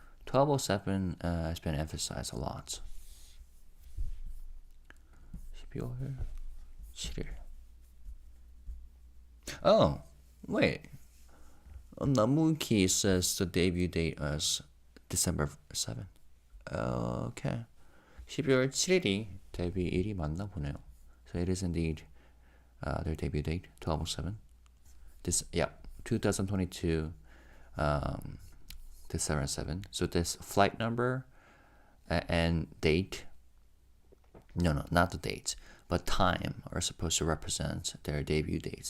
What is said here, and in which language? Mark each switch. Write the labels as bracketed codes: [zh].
[en] 1207 has been emphasized a lot. 12월 7일. Oh, wait. 나무키 says the debut date as December 7. Okay. [ko] 12월 7일이 데뷔일이 맞나 보네요. [en] So it is indeed their debut date, 12/7. This, yeah, 2022, December 7. So this flight number and date, no, not the date, but time are supposed to represent their debut dates.